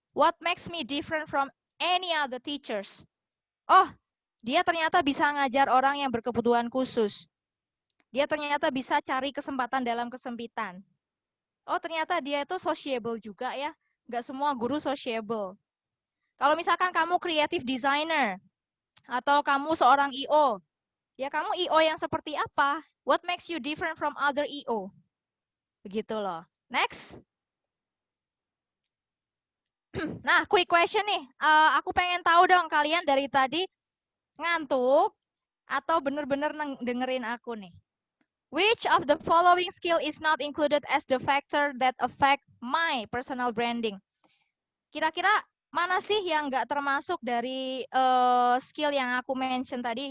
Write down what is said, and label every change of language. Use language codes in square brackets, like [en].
[en] What makes me different from any other teachers? [id] Oh, dia ternyata bisa ngajar orang yang berkebutuhan khusus. Dia ternyata bisa cari kesempatan dalam kesempitan. Oh, ternyata dia itu sociable juga ya. Nggak semua guru sociable. Kalau misalkan kamu creative designer, atau kamu seorang IO, ya kamu IO yang seperti apa? [en] What makes you different from other IO? [id] Begitu loh. Next. Nah, quick question nih. Aku pengen tahu dong kalian dari tadi ngantuk atau bener-bener dengerin aku nih. [en] Which of the following skill is not included as the factor that affect my personal branding? [id] Kira-kira mana sih yang nggak termasuk dari skill yang aku mention tadi?